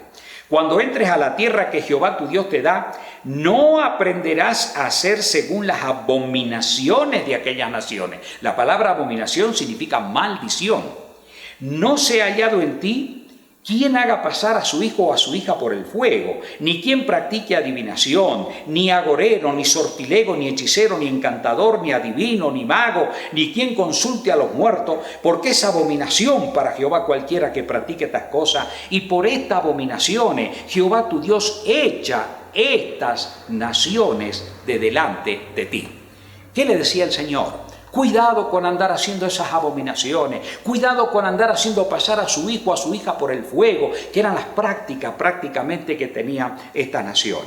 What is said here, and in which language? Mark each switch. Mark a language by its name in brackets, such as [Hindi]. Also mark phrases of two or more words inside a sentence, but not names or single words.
[Spanish] Cuando entres a la tierra que Jehová tu Dios te da, no aprenderás a hacer según las abominaciones de aquellas naciones. La palabra abominación significa maldición. No se ha hallado en ti quien haga pasar a su hijo o a su hija por el fuego, ni quien practique adivinación, ni agorero, ni sortilego, ni hechicero, ni encantador, ni adivino, ni mago, ni quien consulte a los muertos, porque es abominación para Jehová cualquiera que practique estas cosas, y por estas abominaciones Jehová tu Dios echa estas naciones de delante de ti. ¿Qué le decía el Señor? Cuidado con andar haciendo esas abominaciones, cuidado con andar haciendo pasar a su hijo o a su hija por el fuego, que eran las prácticas prácticamente que tenían estas naciones.